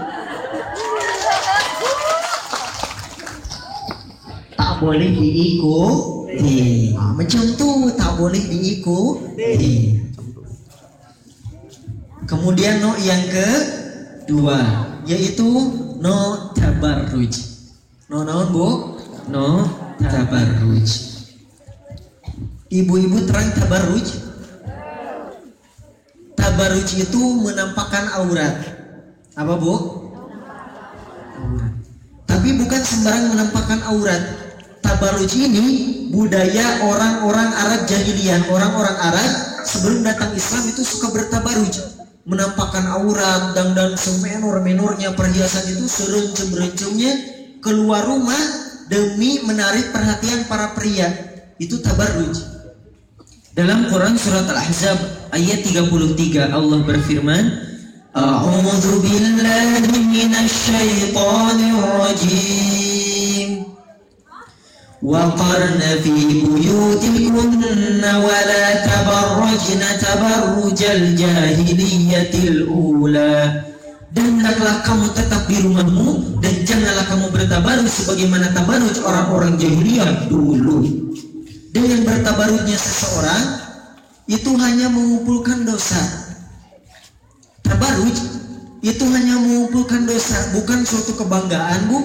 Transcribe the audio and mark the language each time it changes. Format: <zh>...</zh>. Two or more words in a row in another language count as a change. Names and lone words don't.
<id>Tak boleh diikuti. Macam tuh, tak boleh diikuti. Kemudian yang kedua yaitu no tabarruj. No Bu? No tabarruj. Ibu-ibu terang tabarruj. Tabarruj itu menampakkan aurat. Apa Bu? Aurat. Tapi bukan sembarang menampakkan aurat. Tabarruj ini budaya orang-orang Arab jahiliyah. Orang-orang Arab sebelum datang Islam itu suka bertabarruj. menampakkan aurat, dandan semenor-menornya, perhiasan itu serencum-rencumnya keluar rumah demi menarik perhatian para pria. Itu tabarruj. Dalam Quran surat Al-Ahzab ayat 33 Allah berfirman,</id> <ar>أعوذ بالله من الشيطان الرجيم. وَقَرْنَ فِي بُيُوتِكُنَّ وَلَا تَبَرَّجْنَ تَبَرُّجَ الْجَاهِلِيَّةِ الْأُولَى.</ar> <id>Dan hendaklah kamu tetap di rumahmu dan janganlah kamu bertabaruj sebagaimana tabaruj orang-orang jahiliyah dulu. Dengan bertabarujnya seseorang itu hanya mengumpulkan dosa. Tabaruj itu hanya mengumpulkan dosa, bukan suatu kebanggaan, Bu.</id>